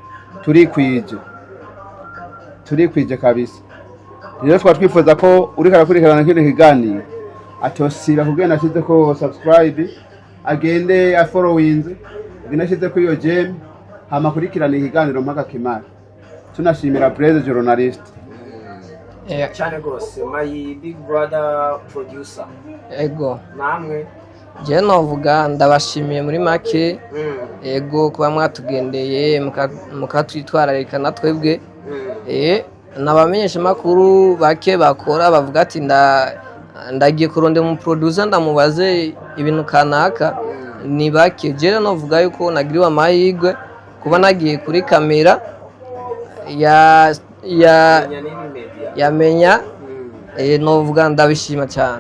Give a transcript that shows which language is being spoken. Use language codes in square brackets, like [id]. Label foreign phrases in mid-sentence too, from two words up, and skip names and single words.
[rn] turikwije kabisa rero twifuza ko uri karakurikirana kino kiganiro atosira kugenda ashize ko subscribe agende afollowinze agenda ashize ko iyo gem hama kurikirana ikiganiro mpaka kimara tunashimira Blaze journalist cyane gose [en] my big brother producer [rn] ego namwe je novuga ndabashimiye muri make ego kuba mwatugendeye mukatwitwararika natwebwe nabamenyesha makuru bake bakora bavuga ati ndagiye kurondera mu producer ndamubaze ibintu kanaka ni bake je novuga yuko nagiriwe amahirwe kuba nagiye kuri kamera yamenya novuga ndabishima cyane